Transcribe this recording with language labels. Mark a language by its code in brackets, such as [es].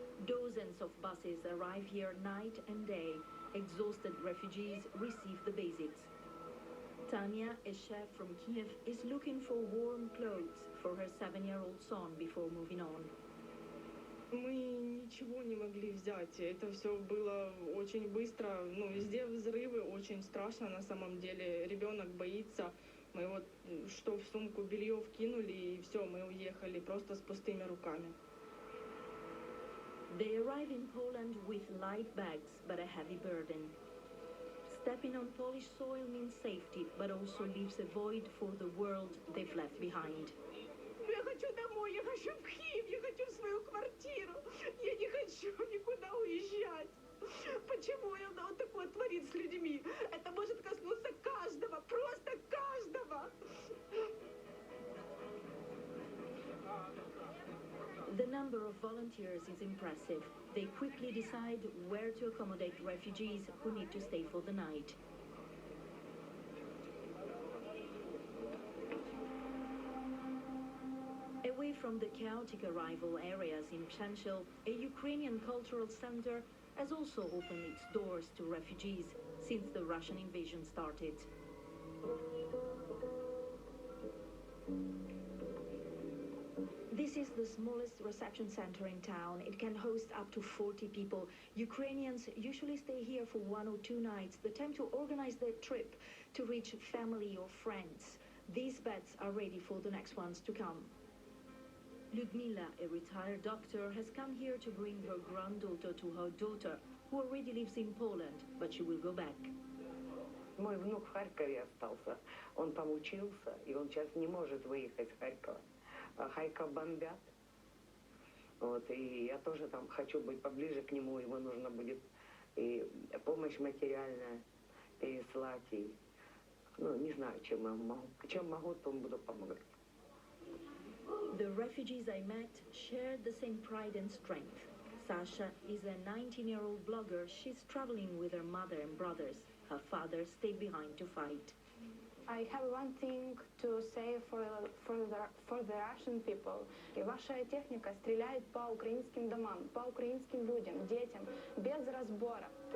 [en] Dozens of buses arrive here night and day. Exhausted refugees receive the basics. Tanya, a chef from Kiev, is looking for warm clothes for her 7-year-old son before moving on. [ru] Мы ничего не могли взять. Это все было очень быстро. Ну, везде взрывы, очень страшно на самом деле. Ребенок боится. Мы вот что в сумку белье вкинули, и все, мы уехали просто с пустыми руками. [en] They arrive in Poland with light bags, but a heavy burden. Stepping on Polish soil means safety, but also leaves a void for the world they've left behind. [ru] Я хочу домой, я хочу в Киев, я хочу в свою квартиру. Я не хочу никуда уезжать. Почему она вот такое творит с людьми? Это может коснуться каждого, просто каждого. [en] The number of volunteers is impressive. They quickly decide where to accommodate refugees who need to stay for the night. Away from the chaotic arrival areas in Przemysl, a Ukrainian cultural center has also opened its doors to refugees since the Russian invasion started. This is the smallest reception center in town. It can host up to 40 people. Ukrainians usually stay here for 1 or 2 nights, the time to organize their trip, to reach family or friends. These beds are ready for the next ones to come. Ludmila, a retired doctor, has come here to bring her granddaughter to her daughter, who already lives in Poland, but she will go back. [ru] Мой внук в Харькове остался. Он там учился, и он сейчас не может выехать с Харькова. Харьков бомбят. Вот, и я тоже там хочу быть поближе к нему. Ему нужно будет и помощь материальная переслать. И, ну, не знаю, чем могу, то буду помогать. [en] The refugees I met shared the same pride and strength. Sasha is a 19-year-old blogger. She's traveling with her mother and brothers. Her father stayed behind to fight. I have one thing to say for the Russian people. [ru] И ваша техника стреляет по украинским домам, по украинским людям, детям, без разбора.